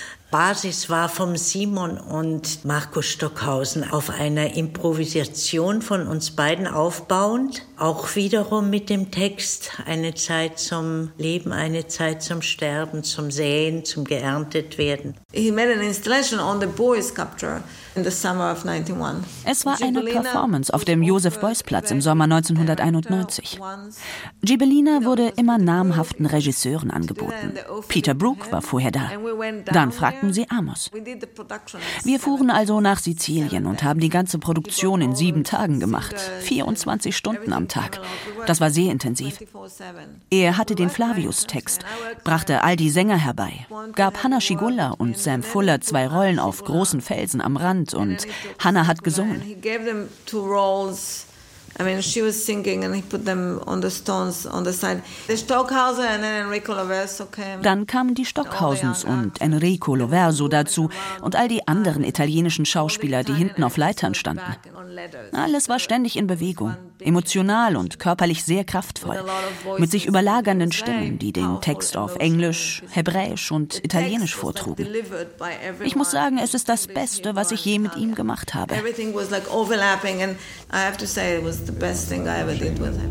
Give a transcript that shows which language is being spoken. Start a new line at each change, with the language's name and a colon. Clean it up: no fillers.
German: Basis war vom Simon und Markus Stockhausen auf einer Improvisation von uns beiden aufbauend, auch wiederum mit dem Text, eine Zeit zum Leben, eine Zeit zum Sterben, zum Säen, zum Geerntetwerden.
English: He made an installation on the Boys' sculpture in the summer of 91.
German: Es war eine Performance auf dem Josef-Beuys-Platz im Sommer 1991. Gibellina wurde immer namhaften Regisseuren angeboten. Peter Brook war vorher da. Dann fragten sie Amos. Wir fuhren also nach Sizilien und haben die ganze Produktion in 7 Tagen gemacht. 24 Stunden am Tag. Das war sehr intensiv. Er hatte den Flavius-Text, brachte all die Sänger herbei, gab Hannah Schigulla und Sam Fuller 2 Rollen auf großen Felsen am Rand und Hannah hat gesungen.
English: He gave them 2 roles. I mean, she was singing and he put them on the stones on the side. The Stockhausen and then Enrico Loverso came.
German: Dann kamen die Stockhausens und Enrico Loverso dazu und all die anderen italienischen Schauspieler, die hinten auf Leitern standen. Alles war ständig in Bewegung, emotional und körperlich sehr kraftvoll, mit sich überlagernden Stimmen, die den Text auf Englisch, Hebräisch und Italienisch vortrugen. Ich muss sagen, es ist das Beste, was ich je mit ihm gemacht habe.
English: Everything was like overlapping and I have to say it was the best thing I ever did with him.